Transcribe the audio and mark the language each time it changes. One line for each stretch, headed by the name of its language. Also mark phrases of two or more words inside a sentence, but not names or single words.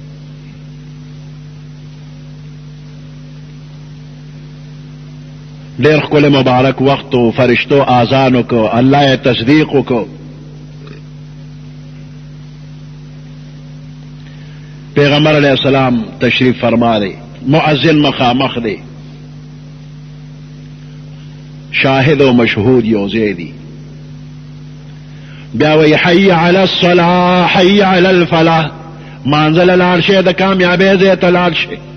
Pashto: ډیر ښکلی مبارک وخت و، فرشتو آذان وکړو، الله یې تصدیق وکړو. پیغمبر
Arabic: علیہ السلام
Pashto: تشریف فرما دی، مؤذن مخامخ دی، شاهد و مشهود یو ځای دی. بیا وی
Arabic: حی علی الصلاة حی علی الفلاح،
Pashto: مانځه له لاړ شئ، د کامیابۍ ځای ته لاړ شئ.